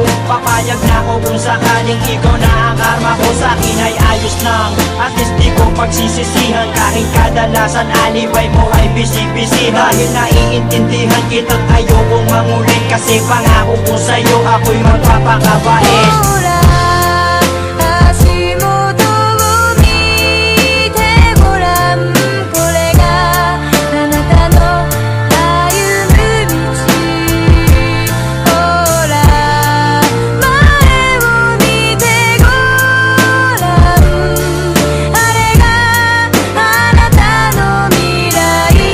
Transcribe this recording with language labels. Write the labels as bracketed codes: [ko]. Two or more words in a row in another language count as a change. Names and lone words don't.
[tl] Papayag na ako kung sakaling ikaw na ang karma ko. Sa'kin ay ayos lang, [en] at least [tl] di ko pagsisisihan. Kahit kadalasan alibay mo ay bisibisihan. Dahil naiintindihan kita't ayokong mangulit. Kasi pangako ko sa'yo ako'y magpapakabait. [ja] 足元を見てごらん、これがあなたの歩む道。ほら前を見てごらん、あれがあなたの未来。